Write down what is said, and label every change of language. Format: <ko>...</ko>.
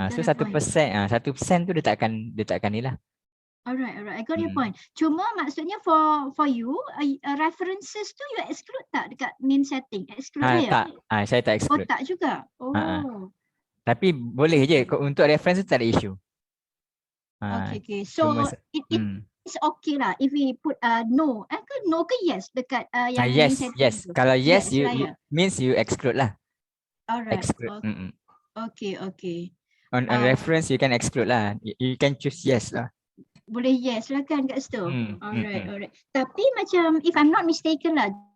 <ms>So 1%, 1% tu dia takkan ni lah.</ms> <en>Alright. I got your point.</en> <ms>Cuma maksudnya</ms> <en>for you, references</en> <ms>tu</ms> <en>you exclude</en> <ms>tak dekat</ms> <en>main setting? Exclude</en> <ms>tak. Saya tak exclude. Tak juga? Tapi boleh je, untuk reference tu tak ada isu.</ms> <en>Okay. So it's okay lah if we put no. No</en> <ms>ke</ms> <en>yes</en> <ms>dekat yang</ms> <en>main setting yes.</en> <ms>tu? Kalau</ms> <en>yes, you means you exclude lah. Alright. Exclude. Okay. On reference you can exclude lah. You can choose yes lah.</en> <ms>Boleh yes lah kan kat situ. Alright. Tapi macam</ms> <en>if I'm not mistaken</en> <ms>lah,</ms>